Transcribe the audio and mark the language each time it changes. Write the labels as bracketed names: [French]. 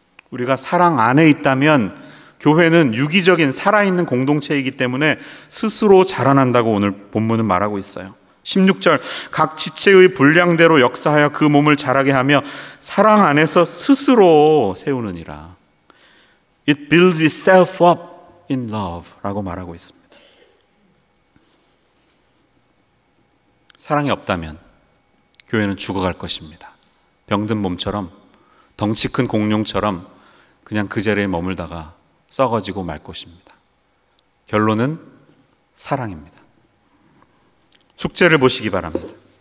[Korean] 우리가 사랑 안에 있다면 교회는 유기적인 살아있는 공동체이기 때문에 스스로 자라난다고 오늘 본문은 말하고 있어요. 16절, 각 지체의 분량대로 역사하여 그 몸을 자라게 하며 사랑 안에서 스스로 세우느니라. [English] It builds itself up in love [Korean] 라고 말하고 있습니다. 사랑이 없다면 교회는 죽어갈 것입니다. 병든 몸처럼, 덩치 큰 공룡처럼 그냥 그 자리에 머물다가 썩어지고 말 것입니다. 결론은 사랑입니다. 숙제를 보시기 바랍니다.